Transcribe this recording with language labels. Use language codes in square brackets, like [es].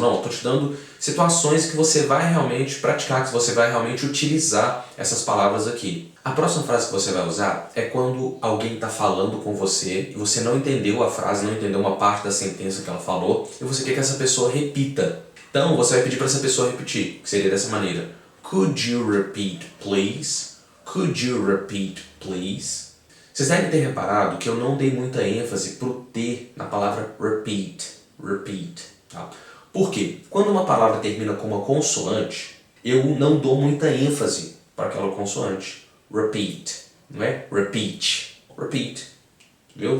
[pt] Não, estou te dando situações que você vai realmente praticar, que você vai realmente utilizar essas palavras aqui. A próxima frase que você vai usar é quando alguém está falando com você e você não entendeu a frase, não entendeu uma parte da sentença que ela falou e você quer que essa pessoa repita. Então você vai pedir para essa pessoa repetir, que seria dessa maneira. [en] Could you repeat, please? Could you repeat, please? [pt] Vocês devem ter reparado que eu não dei muita ênfase pro T na palavra repeat. Repeat. Tá? Por quê? Quando uma palavra termina com uma consoante, eu não dou muita ênfase para aquela consoante. Repeat. Não é? Repeat. Repeat. Viu?